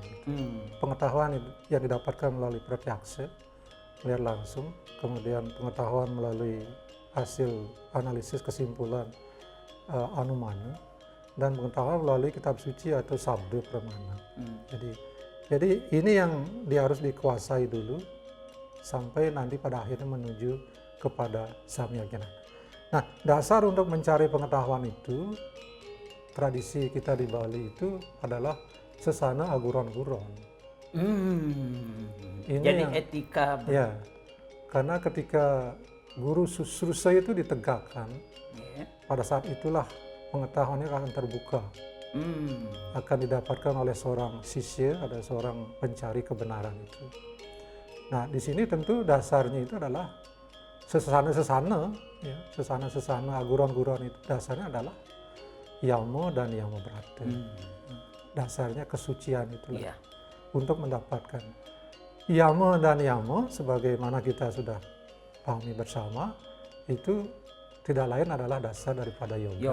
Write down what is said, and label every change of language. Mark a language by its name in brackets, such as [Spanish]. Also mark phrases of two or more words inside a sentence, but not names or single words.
[Indonesian] Pengetahuan yang didapatkan melalui pratyaksa, melihat langsung, kemudian pengetahuan melalui hasil analisis kesimpulan anumana, dan pengetahuan melalui kitab suci atau [Sanskrit] sabda pramana. [Indonesian] Jadi ini yang harus dikuasai dulu sampai nanti pada akhirnya menuju kepada [Sanskrit] samya gnana. [Indonesian] Nah, dasar untuk mencari pengetahuan itu, tradisi kita di Bali itu adalah [Balinese] sesana aguron-guron. [Indonesian] Jadi etika. Ya, karena ketika [Sanskrit] guru susrusa [Indonesian] itu ditegakkan, pada saat itulah pengetahuannya akan terbuka. Akan didapatkan oleh seorang sisya, ada seorang pencari kebenaran itu. Nah, di sini tentu dasarnya itu adalah sesana-sesana, ya, [Balinese] sesana-sesana aguron-guron [Indonesian] itu dasarnya adalah yama dan [Sanskrit] yama brata. [Indonesian] Dasarnya kesucian itulah untuk mendapatkan yama dan yama, sebagaimana kita sudah pahami bersama, itu tidak lain adalah dasar daripada yoga.